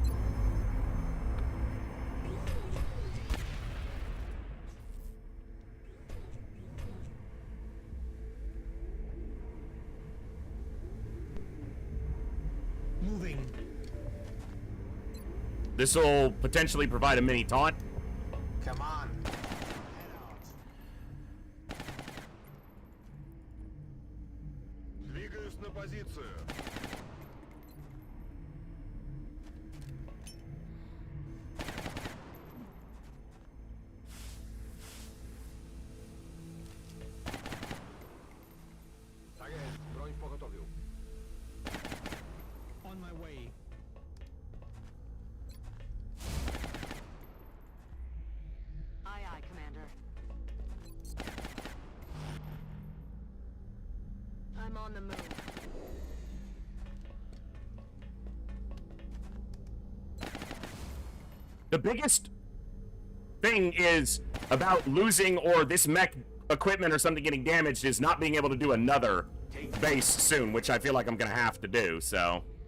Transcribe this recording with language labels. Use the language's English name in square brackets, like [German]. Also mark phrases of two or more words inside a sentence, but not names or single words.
[English] Moving. This will potentially provide a mini taunt. Come on. Head out. [Russian] Двигаюсь на позицию. [Polish] Tak jest, broń w pogotowiu. [English] On my way. Aye, aye, Commander. I'm on the move. The biggest thing is about losing or this mech equipment or something getting damaged is not being able to do another base soon, which I feel like I'm gonna have to do, so.